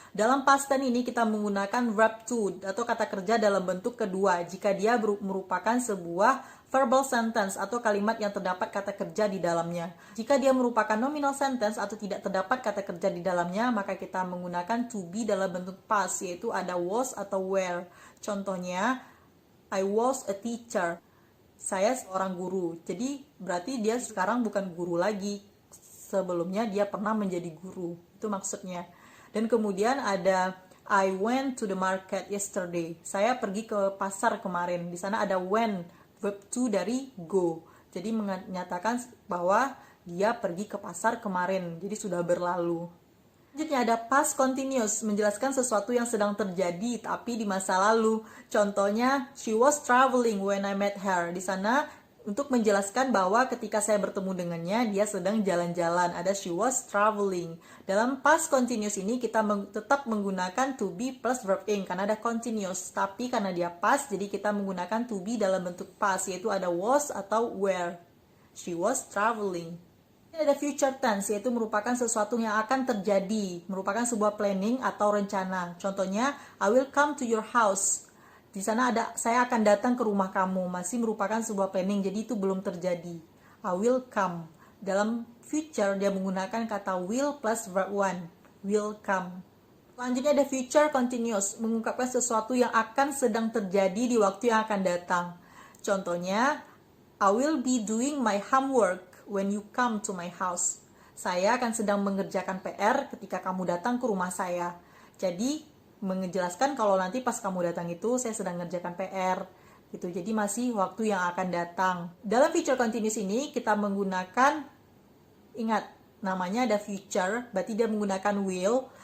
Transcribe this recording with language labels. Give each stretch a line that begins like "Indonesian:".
Indonesian: Dalam past tense ini kita menggunakan verb to atau kata kerja dalam bentuk kedua jika dia merupakan sebuah verbal sentence atau kalimat yang terdapat kata kerja di dalamnya. Jika dia merupakan nominal sentence atau tidak terdapat kata kerja di dalamnya, maka kita menggunakan to be dalam bentuk past, yaitu ada was atau were. Contohnya,
English: I was a teacher.
Indonesian: Saya seorang guru. Jadi berarti dia sekarang bukan guru lagi. Sebelumnya dia pernah menjadi guru. Itu maksudnya. Dan kemudian ada
English: I went to the market yesterday.
Indonesian: Saya pergi ke pasar kemarin. Di sana ada went, verb to dari go. Jadi menyatakan bahwa dia pergi ke pasar kemarin. Jadi sudah berlalu. Selanjutnya ada past continuous, menjelaskan sesuatu yang sedang terjadi tapi di masa lalu. Contohnya,
English: she was traveling when I met her.
Indonesian: Di sana untuk menjelaskan bahwa ketika saya bertemu dengannya, dia sedang jalan-jalan. Ada
English: she was traveling.
Indonesian: Dalam past continuous ini kita tetap menggunakan to be plus verb ing karena ada continuous. Tapi karena dia past, jadi kita menggunakan to be dalam bentuk past, yaitu ada was atau were.
English: She was traveling.
Indonesian: Ini ada future tense, yaitu merupakan sesuatu yang akan terjadi, merupakan sebuah planning atau rencana. Contohnya,
English: I will come to your house.
Indonesian: Di sana ada, saya akan datang ke rumah kamu, masih merupakan sebuah planning, jadi itu belum terjadi.
English: I will come.
Indonesian: Dalam future, dia menggunakan kata will plus verb one, will come. Selanjutnya ada future continuous, mengungkapkan sesuatu yang akan sedang terjadi di waktu yang akan datang. Contohnya,
English: I will be doing my homework when you come to my house.
Indonesian: Saya akan sedang mengerjakan PR ketika kamu datang ke rumah saya. Jadi, menjelaskan kalau nanti pas kamu datang itu saya sedang mengerjakan PR gitu. Jadi masih waktu yang akan datang. Dalam future continuous ini kita menggunakan, ingat namanya ada future, berarti dia menggunakan will.